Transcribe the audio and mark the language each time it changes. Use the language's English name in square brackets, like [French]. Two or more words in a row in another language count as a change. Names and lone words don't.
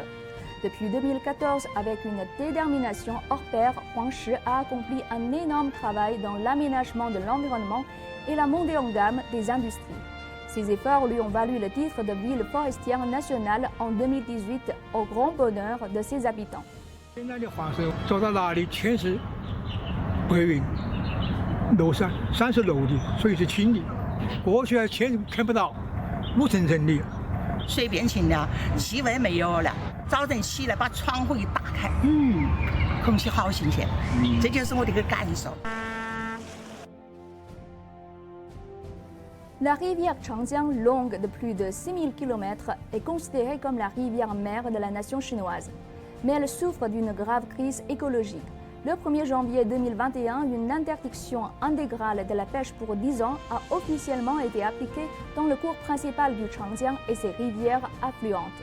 [French] Depuis 2014, avec une détermination hors pair, Huangshi a accompli un énorme travail dans l'aménagement de l'environnement et la montée en gamme des industries. Ces efforts lui ont valu le titre de ville forestière nationale en 2018, au grand bonheur de ses habitants. [Chinese] 现在的黄石走到哪里全是白云、楼山，山是楼的，所以是青的。过去还看不到，雾沉沉的。水变清了，气味没有了。早晨起来把窗户一打开，空气好新鲜，这就是我的一个感受。 [French] La rivière Changjiang, longue de plus de 6000 km, est considérée comme la rivière mère de la nation chinoise. Mais elle souffre d'une grave crise écologique. Le 1er janvier 2021, une interdiction intégrale de la pêche pour 10 ans a officiellement été appliquée dans le cours principal du Changjiang et ses rivières affluentes.